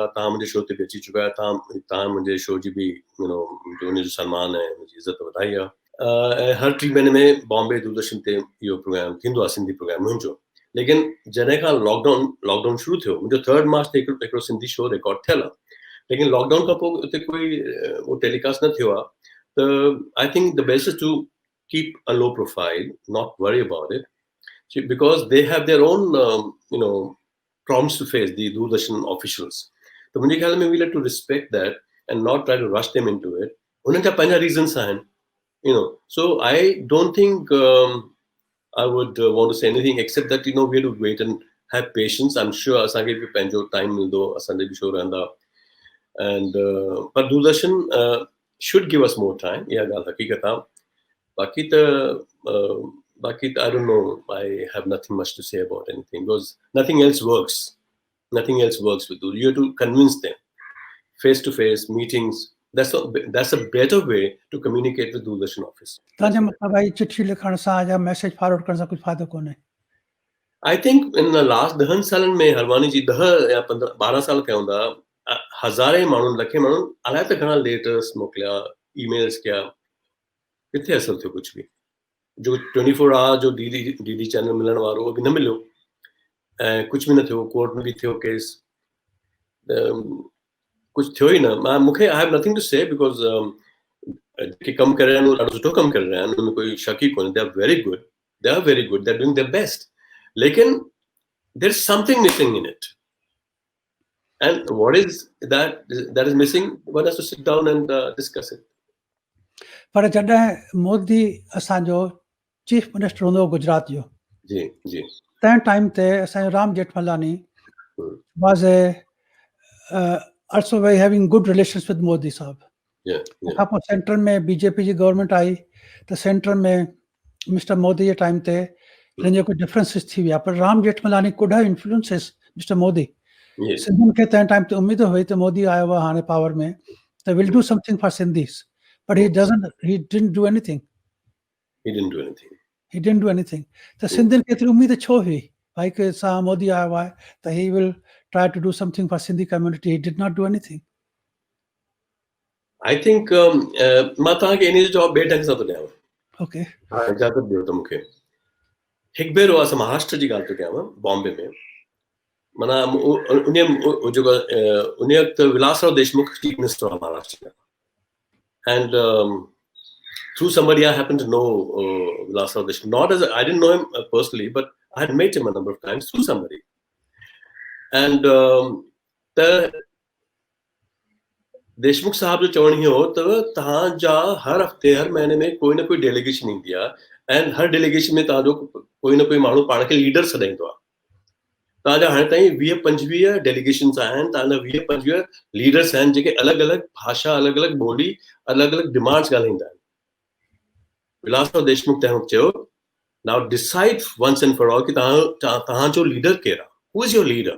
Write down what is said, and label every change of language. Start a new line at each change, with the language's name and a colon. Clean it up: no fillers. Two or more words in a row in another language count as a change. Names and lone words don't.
Sindhi: तव्हां मुंहिंजे शो ते बि अची चुका आहियो। तव्हां मुंहिंजे शो जी बि उन जो सम्मान ऐं मुंहिंजी इज़त वधाई आहे। ऐं हर 3 महीने में बॉम्बे दूरदर्शन ते इहो प्रोग्राम थींदो आहे, सिंधी प्रोग्राम मुंहिंजो। लेकिन जॾहिं खां लॉकडाउन शुरू थियो, मुंहिंजो 3 मार्च ते हिकिड़ो सिंधी शो रिकॉर्ड थियल आहे। लेकिन लॉकडाउन खां पोइ उते कोई उहो टेलीकास्ट न थियो आहे।
English: त I think the best is to keep a low profile, Not worry about it, because they have their own problems to face, the Doordarshan officials. So
Hindi: मुझे ख्याल में
English: we have to respect that and not try to rush them into it.
Hindi: उन्हें क्या पंजा reasons हैं,
English: so I don't think I would want to say anything except that we have to wait and have patience. I'm sure
Sindhi: असांखे भी पंजो time मिलदो, असांजे भी show रहंदा,
English: and but Doordarshan should give us more time.
Sindhi: या ॻाल्हि हक़ीक़त आहे। बाकी
English: I don't know. I have nothing much to say about anything because nothing else works. Nothing else works with you. You have to convince them. Face-to-face meetings. That's a better way to communicate with Doordarshan office.
Sindhi: तव्हांजो मतिलबु भाई चिठी लिखण सां या मैसेज फॉरवर्ड करण सां कुझु फ़ाइदो कोन्हे?
English: I think in the last
Sindhi: 10 सालनि में हरवानी जी 10 या 12 साल कया हूंदा, हज़ारे माण्हुनि लखे माण्हुनि अलाए त घणा लेटर्स मोकिलिया, ईमेल्स कया, किथे असर थियो कुझु बि। जो 24 आवर जो डीडी चैनल मिलण वारो उहो बि न मिलियो, ऐं कुझु बि न थियो। कोर्ट में बि थियो केस, कुझु थियो ई न। मूंखे
English: I have nothing to say because
Sindhi: जेके कमु करे रहिया आहिनि उहो ॾाढो सुठो कमु करे रहिया आहिनि, उनमें कोई शक ई कोन्हे।
English: They are very good, they are doing their best, लेकिन there is something missing in it, and what is that is missing, one has to sit down and discuss it.
Sindhi: पर जॾहिं मोदी असांजो चीफ मिनिस्टर हूंदो गुजरात जो, जी जी, तंहिं टाइम ते असांजो
English: राम जेठमलानी was also very having good relations with मोदी साहब।
Sindhi: खां पोइ सेंटर में बीजेपी जी गवर्नमेंट आई त सेंटर में मिस्टर मोदी जे टाइम ते हिन जो कुझु डिफरेंसिस थी विया,
English: पर राम जेठमलानी could have influences Mister Modi.
Sindhi: सिंधियुनि खे तंहिं टाइम ते उम्मीद हुई त मोदी आयो आहे हाणे पावर में त
English: will do something for Sindhis, but he didn't do anything. He didn't do anything.
Sindhi: त सिंधियुनि खे एतिरी उम्मीद छो हुई भाई कि सां मोदी आयो आहे त
English: he will try to do something for Sindhi community? He did not do anything. I think
Sindhi: मां तव्हांखे इन जो जवाब ॿिए ढंग सां थो ॾियांव। ओके, इजाज़त ॾियो त मूंखे। हिकु भेरो असां महाराष्ट्र जी ॻाल्हि थो कयांव, बॉम्बे में। माना उन वक़्तु विलासराव देशमुख चीफ मिनिस्टर हुआ महाराष्ट्र जा,
English: and through somebody I happen to know Vilasrao Deshmukh. Not as I didn't know him personally, but I had met him a number of times through somebody. And the
Sindhi: देशमुख साहब जो चवण इहो त तव्हांजा हर हफ़्ते हर महीने में कोई न कोई डेलीगेशन ईंदी आहे, ऐं हर डेलीगेशन में तव्हांजो कोई न कोई माण्हू पाण खे लीडर सॾाईंदो आहे। तव्हांजा हाणे ताईं 20-25 डेलीगेशन्स आहिनि, तव्हांजा 20-25 लीडर्स आहिनि जेके अलॻि अलॻि भाषा, अलॻि अलॻि ॿोली, अलॻि अलॻि डिमांड्स ॻाल्हाईंदा आहिनि। विलासराव देशमुख तंहिं वक़्तु चयो,
English: Now decide once and for all
Sindhi: कि तव्हांजो लीडर केरु आहे,
English: who is your leader.